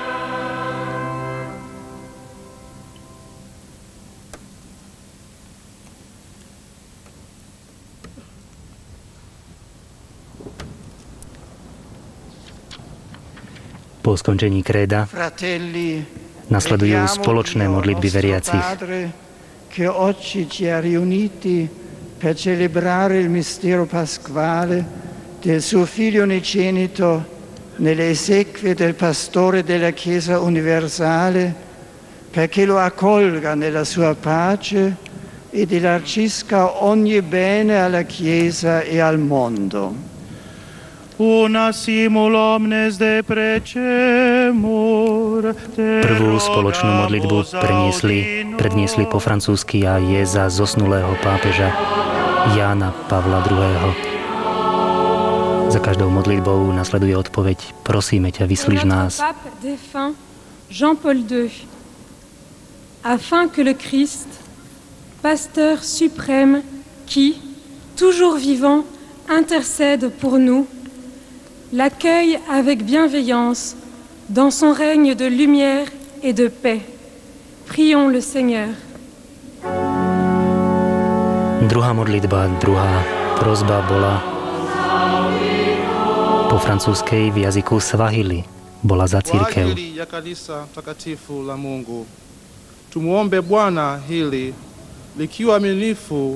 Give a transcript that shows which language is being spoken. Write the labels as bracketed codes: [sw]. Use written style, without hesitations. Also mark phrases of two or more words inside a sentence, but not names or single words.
[sk] Po skončení kréda nasledujú spoločné modlitby veriacich. [it] Che oggi ci ha riuniti per celebrare il mistero pasquale del suo Figlio unigenito nelle esequie del Pastore della Chiesa universale, perché lo accolga nella sua pace ed elargisca ogni bene alla Chiesa e al mondo. [sk] Prvú spoločnú modlitbu predniesli po francúzsky a je za zosnulého pápeža Jána Pavla II. Za každou modlitbou nasleduje odpoveď: prosíme ťa, vyslíš nás. [fr] Jean-Paul II, afin que le Christ, pasteur suprême qui, toujours vivant, intercède pour nous, l'accueille avec bienveillance dans son règne de lumière et de paix. Prions le Seigneur. [sk] Druhá modlitba, druhá prosba bola po francúzskej v jazyku Swahili. Bola za cirkev. [sw] Tumuombe Bwana hili likiwa aminifu.